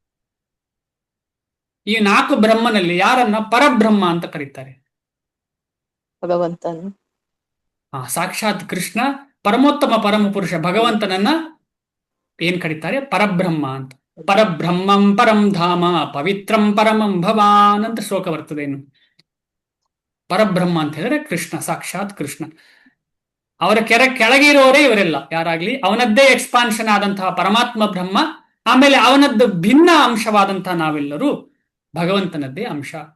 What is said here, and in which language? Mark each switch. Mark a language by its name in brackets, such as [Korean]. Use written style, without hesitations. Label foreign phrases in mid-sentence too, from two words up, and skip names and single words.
[Kannada] ಈ ನಾಲ್ಕು ಬ್ರಹ್ಮನಲ್ಲಿ ಯಾರನ್ನ ಪರಬ್ರಹ್ಮ ಅಂತ ಕರೀತಾರೆ? ಭಗವಂತನು. ಸಾಕ್ಷಾತ್ ಕೃಷ್ಣ, ಪರಮೋತ್ತಮ ಪರಮ ಪುರುಷ ಭಗವಂತನನ್ನ ಏನ್ ಕರೀತಾರೆ? ಪರಬ್ರಹ್ಮ ಅಂತ. [Sanskrit] ಪರಬ್ರಹ್ಮಂ ಪರಂ ಧಾಮ ಪವಿತ್ರಂ ಪರಮಂ ಭವಾನ್ [Kannada] ಅಂತ ಶ್ಲೋಕ ಬರ್ತದೆ. ಏನು ಪರಬ್ರಹ್ಮ ಅಂತ ಹೇಳಿದ್ರೆ ಕೃಷ್ಣ, ಸಾಕ್ಷಾತ್ ಕೃಷ್ಣ. ಅವರ ಕೆಳಗಿರೋರೇ ಇವರೆಲ್ಲ, ಯಾರಾಗ್ಲಿ. ಅವನದ್ದೇ ಎಕ್ಸ್ಪಾನ್ಷನ್ ಆದಂತಹ ಪರಮಾತ್ಮ ಬ್ರಹ್ಮ, ಆಮೇಲೆ ಅವನದ್ದು ಭಿನ್ನ ಅಂಶವಾದಂತಹ ನಾವೆಲ್ಲರೂ ಭಗವಂತನದ್ದೇ ಅಂಶ.